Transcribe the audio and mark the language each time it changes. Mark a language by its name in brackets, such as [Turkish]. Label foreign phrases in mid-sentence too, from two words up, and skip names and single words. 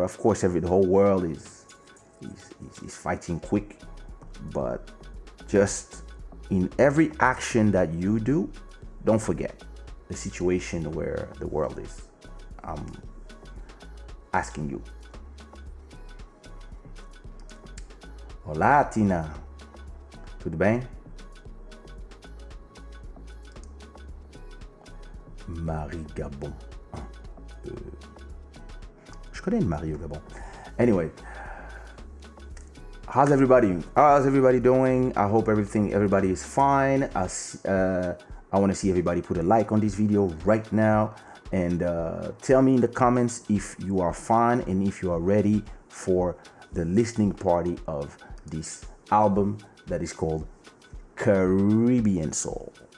[English] Of course, the whole world is fighting quick, but just in every action that you do, don't forget the situation where the world is. I'm asking you. [Portuguese] Olá, Tina. Tudo bem? [French] Marie Gabon. Je connais une Marie au Gabon. [English] Anyway, how's everybody doing? I hope everybody is fine. I want to see everybody put a like on this video right now, and tell me in the comments if you are fine and if you are ready for the listening party of this album that is called CaribbeanSoul.